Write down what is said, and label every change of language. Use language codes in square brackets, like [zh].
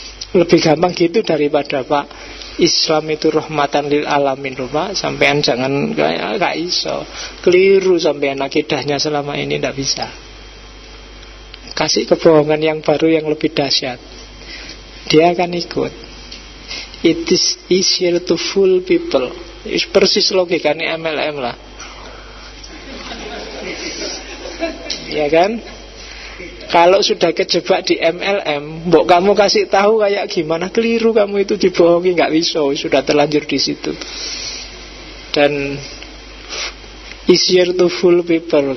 [id] Lebih gampang gitu daripada Pak, Islam itu rahmatan lil alamin loh Pak. Sampean jangan kayak iso. Keliru sampean akidahnya selama ini, tidak bisa. Kasih kebohongan yang baru yang lebih dahsyat, dia akan ikut. [en] It is easier to fool people. [id] Persis logikanya MLM lah, ya kan? Kalau sudah kejebak di MLM, mbok kamu kasih tahu kayak gimana, keliru kamu itu, dibohongi, nggak bisa, sudah terlanjur di situ. Dan [en] easier to fool people.